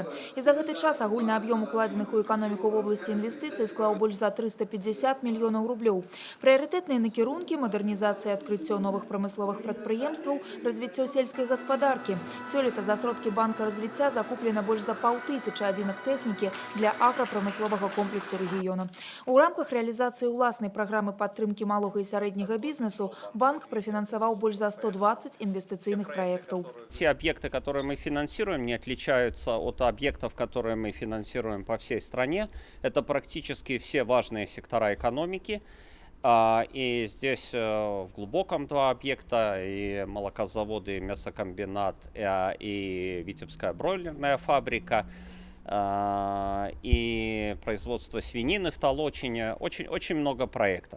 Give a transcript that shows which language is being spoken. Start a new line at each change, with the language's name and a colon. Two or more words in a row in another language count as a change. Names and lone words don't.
Belarusian: І за гэты час агульны аб'ём укладзеных у эканоміку в обласці інвестыцый склаў больш за 350 мільёнаў рублёў. Прыярытэтныя накірункі, мадэрнізацыя, адкрыццё новых прамысловых прадпрыемстваў, развіццё сельскай гаспадаркі. Сёлета за сродкі банка развіцця закуплена больш за 500 адзінак тэхнікі для аграпрамысловага комплексу рэгіёна. У рамках рэалізацыі ўласнай
Russian: программы поддержки малого и среднего бизнеса банк профинансовал больше за 120 инвестиционных проектов. Те объекты, которые мы финансируем, не отличаются от объектов, которые мы финансируем по всей стране. Это практически все важные сектора экономики. И здесь в Глубоком 2 объекта, и молокозаводы, и мясокомбинат, и Витебская бройлерная фабрика, и производство свинины в Толочине, очень много проектов.